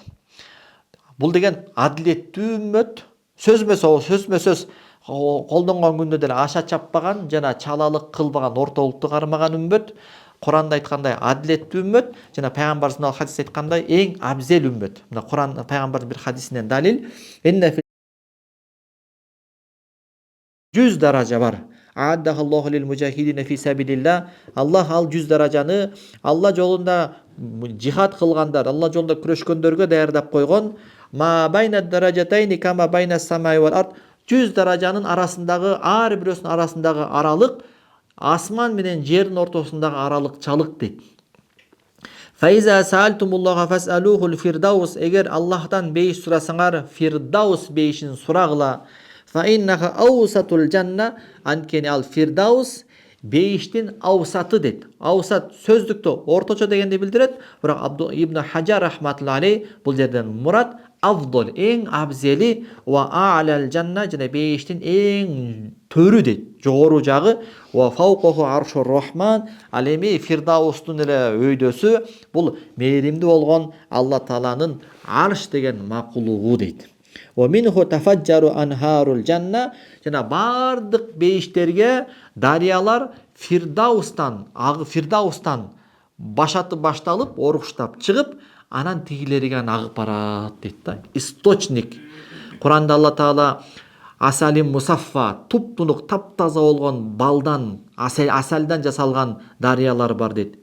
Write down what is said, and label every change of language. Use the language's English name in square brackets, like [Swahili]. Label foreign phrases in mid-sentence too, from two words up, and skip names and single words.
[Kyrgyz] Бул деген адилеттүү үммөт, сөзмө сөз колдонгон күндө деле аша чаппаган жана чалалык кылбаган, ортолукту кармаган үммөт. Куранда айткандай адилеттүү үммөт, жана пайгамбарыбыздын хадисте айткандай эң абзел үммөт. Мына Куран пайгамбардын бир хадисинен далил, 100 даража бар. [Arabic] أعدها الله للمجاهدين في سبيل الله. [Kyrgyz] Аллах ал 100 даражаны Алла жолунда жихад кылгандар, Алла жолунда күрөшкөндөргө даярдап койгон. [Arabic] ما بين الدرجتين كما بين السماء والأرض. [Kyrgyz] 100 даражанын арасындагы, ар бирөсүнүн арасындагы аралык асман менен жердин ортосундагы аралыкчалык дейт. [Arabic] فإذا سألتم الله فاسألوه الفردوس. [Kyrgyz] Эгер Аллахтан бейиш сурасаңар, фирдаус бейишин сурагыла. [Arabic] فإنها أوسط الجنة. [Kyrgyz] Анткени ал фирдаус бейиштин аусаты дейт. Аусат сөздүктө орточо дегенди билдирет. Бирок Абду ибн Хаджар [Arabic] رحمة الله عليه [Kyrgyz] бул жерден мурат авдол, эң абзели, [Arabic] وأعلى الجنة, [Kyrgyz] жана бейиштин эң төрү дейт, жогору жагы, [Arabic] وفوقه عرش الرحمن. [Kyrgyz] Ал эми фирдаустун эле өйдөсү бул мээримдүү болгон Алла Тааланын арш деген макулугу дейт. [Arabic] ومنه تفجر أنهار الجنة. [Kyrgyz] Жана бардык бейиштерге дарыялар фирдаустан башталып, оруштап чыгып, анан тигилерге агып барат дейт да. Источник. Куранда Алла Таала [Arabic] عسل مصفى, [Kyrgyz] туп-тунук таптаза болгон балдан, асалдан жасалган дарыялар бар дейт.